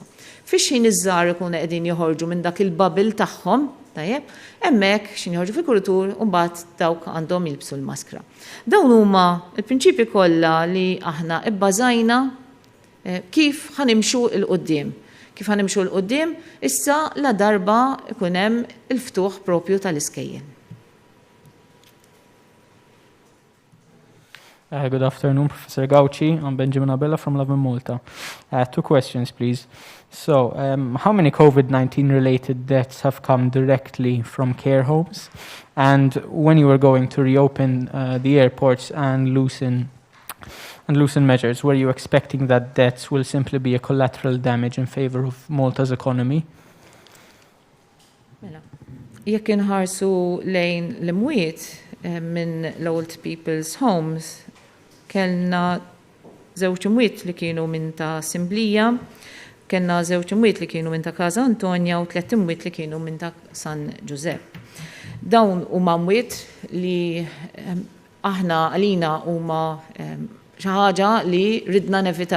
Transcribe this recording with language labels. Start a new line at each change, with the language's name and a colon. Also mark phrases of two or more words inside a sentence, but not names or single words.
Maltese: Fix-xejn iż-żgħar ikunu qegħdin joħorġu minn dak il-bubble tagħhom, tajjeb, hemmhekk x'in joħorġu fil-kultur u mbagħad dawk għandhom jilbsu l-maskra. Dawn huma l-prinċipji kollha li aħna bbażajna kif ħanimxu l-qudiem. Kif ħanimxu l-qudiem issa la darba ikun hemm il-ftuħ propju tal-iskejjel.
English: Good afternoon, Professor Gauci. I'm Benjamin Abella from Love in Malta. 2 questions, please. So, how many COVID-19 related deaths have come directly from care homes? And when you were going to reopen the airports and loosen measures, were you expecting that deaths will simply be a collateral damage in favor of Malta's economy?
Maltese: Jekk inħarsu lejn l-imwiet minn l-
English: old people's homes,
Maltese: kellna żewġ imwiet li kienu minn ta' Simblija, kellna żewġ imwiet li kienu minn ta' Casa Antonja u 3 imwiet li kienu minn ta' San Giuseppe. Dawn huma imwiet li aħna għalina huma xi ħaġa li ridna nevitaw.